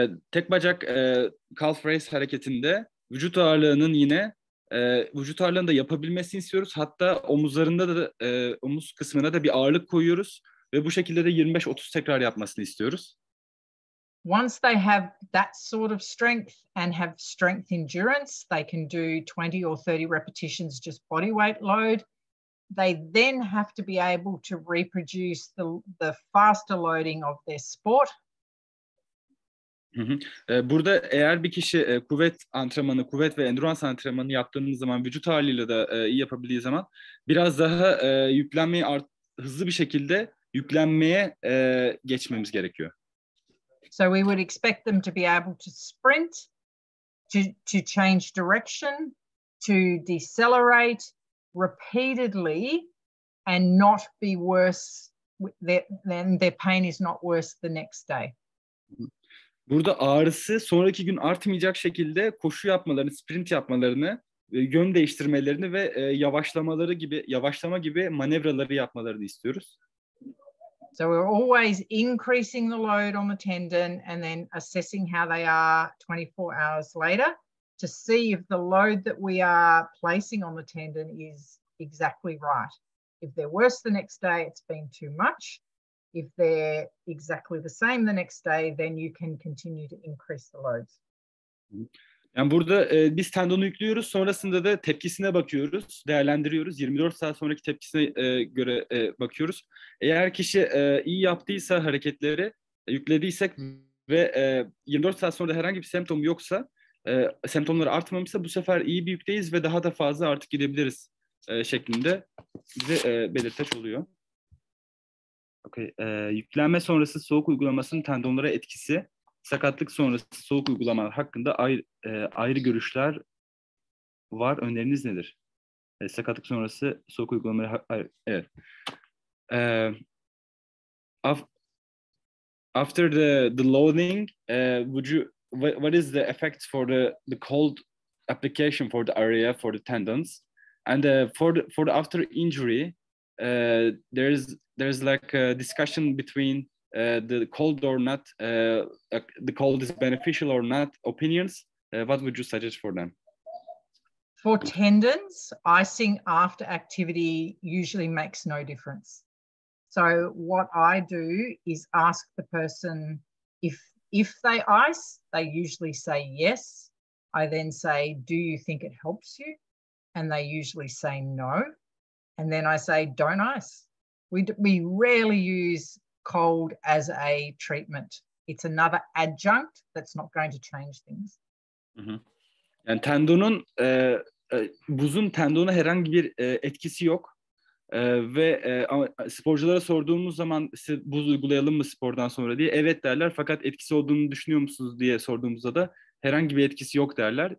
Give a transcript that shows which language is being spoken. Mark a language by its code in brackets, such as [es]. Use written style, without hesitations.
[tr] Tek bacak calf raise hareketinde vücut ağırlığının yine vücut ağırlığını da yapabilmesini istiyoruz. Hatta omuzlarında da omuz kısmına da bir ağırlık koyuyoruz ve bu şekilde de 25-30 tekrar yapmasını istiyoruz. [en] Once they have that sort of strength and have strength endurance, they can do 20 or 30 repetitions just body weight load. They then have to be able to reproduce the faster loading of their sport. [tr] Burada eğer bir kişi kuvvet ve endurance antrenmanı yaptığımız zaman vücut ağırlığıyla da iyi yapabildiği zaman biraz daha yüklenmeyi hızlı bir şekilde yüklenmeye geçmemiz gerekiyor. [en] So we would expect them to be able to sprint, to change direction, to decelerate repeatedly and not be worse, then their pain is not worse the next day. [tr] Burada ağrısı sonraki gün artmayacak şekilde koşu yapmalarını, sprint yapmalarını, yön değiştirmelerini ve yavaşlama gibi manevraları yapmalarını istiyoruz. [en] So we're always increasing the load on the tendon and then assessing how they are 24 hours later to see if the load that we are placing on the tendon is exactly right. If they're worse the next day, it's been too much. If they're exactly the same the next day, then you can continue to increase the loads. [tr] Yani burada biz tendonu yüklüyoruz, sonrasında da tepkisine bakıyoruz, değerlendiriyoruz. 24 saat sonraki tepkisine göre bakıyoruz. Eğer kişi iyi yaptıysa hareketleri, yüklediysek ve 24 saat sonra da herhangi bir semptom yoksa, semptomları artmamışsa bu sefer iyi bir yükteyiz ve daha da fazla artık gidebiliriz şeklinde bize belirteç oluyor. Okay. Yüklenme sonrası soğuk uygulamasının tendonlara etkisi, sakatlık sonrası soğuk uygulamalar hakkında ayrı görüşler var. Öneriniz nedir? Sakatlık sonrası soğuk uygulamaları evet. [en] After the loading, what is the effect for the cold application for the area for the tendons, and for the after injury, there's like a discussion between the cold or not, the cold is beneficial or not opinions. What would you suggest for them? For tendons, icing after activity usually makes no difference. So what I do is ask the person if they ice, they usually say yes. I then say, do you think it helps you? And they usually say no. And then I say, don't ice. We rarely use cold as a treatment. It's another adjunct that's not going to change things. [tr] Yani buzun tendona herhangi bir etkisi yok. Ama sporculara sorduğumuz zaman size buz uygulayalım mı spordan sonra diye evet derler, fakat etkisi olduğunu düşünüyor musunuz diye sorduğumuzda da herhangi bir etkisi yok derler.